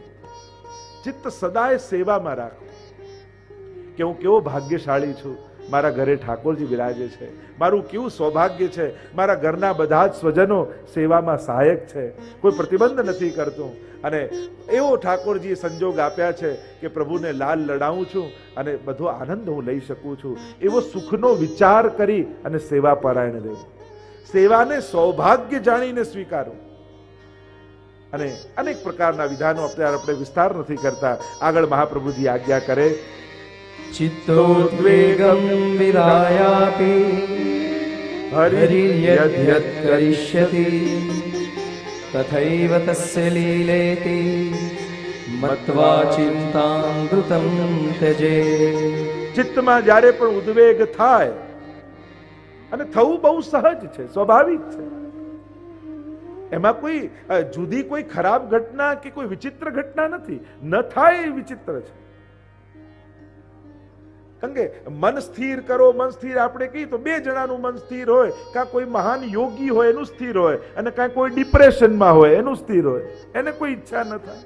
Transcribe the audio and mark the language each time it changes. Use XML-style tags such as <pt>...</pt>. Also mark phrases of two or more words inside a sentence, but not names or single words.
<gu>ચિત્ત સદાય સેવામાં રાખો કે હું કેવો ભાગ્યશાળી છું, મારા ઘરે ઠાકોરજી બિરાજે છે, મારું કેવું સૌભાગ્ય છે, મારા ઘરના બધા જ સ્વજનો સેવામાં સહાયક છે, કોઈ પ્રતિબંધ નથી કરતું, અને એવો ઠાકોરજીએ સંજોગ આપ્યા છે કે પ્રભુને લાલ લડાવું છું અને બધો આનંદ હું લઈ શકું છું. એવો સુખનો વિચાર કરી અને સેવા પરાયણ રહેવું, સેવાને સૌભાગ્ય જાણીને સ્વીકારવું. અને અનેક પ્રકારના વિધાનો આપણે વિસ્તાર નથી કરતા. આગળ મહાપ્રભુજી આજ્ઞા કરે,</gu> <sa>चित्तोद्वेगं विदायापि हरिर्यद्यत् करिष्यति तथैव तस्य लीलेति मत्वा चिन्तामृतं त्यजे.</sa> <gu>ચિત્તમાં જ્યારે પણ ઉદ્વેગ થાય, અને થવું બહુ સહજ છે, સ્વાભાવિક છે, એમાં કોઈ જુદી કોઈ ખરાબ ઘટના કે કોઈ વિચિત્ર ઘટના નથી. ન થાય એ વિચિત્ર છે. કારણ કે મન સ્થિર કરો, મન સ્થિર આપણે કહીએ તો 2 જણાનું મન સ્થિર હોય, કાં કોઈ મહાન યોગી હોય એનું સ્થિર હોય, અને કાં કોઈ ડિપ્રેશનમાં હોય એનું સ્થિર હોય, એને કોઈ ઈચ્છા ન થાય.</gu>